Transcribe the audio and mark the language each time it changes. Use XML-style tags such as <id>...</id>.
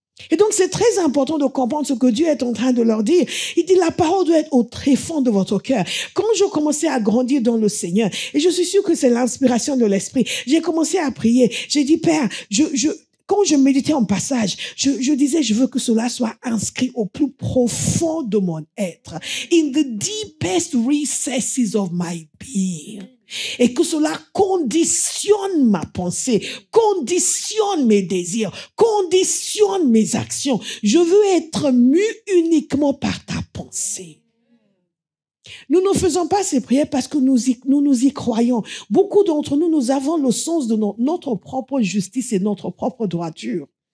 <fr>Et donc, c'est très important de comprendre ce que Dieu est en train de leur dire. Il dit, la parole doit être au tréfonds de votre cœur. Quand je commençais à grandir dans le Seigneur, et je suis sûre que c'est l'inspiration de l'Esprit, j'ai commencé à prier. J'ai dit, Père, quand je méditais en passage, je disais, je veux que cela soit inscrit au plus profond de mon être.</fr> <en>In the deepest recesses of my being.</en> <fr>Et que cela conditionne ma pensée, conditionne mes désirs, conditionne mes actions. Je veux être mu uniquement par ta pensée. Nous ne faisons pas ces prières parce que nous y croyons. Beaucoup d'entre nous, nous avons le sens de notre propre justice et notre propre droiture.</fr>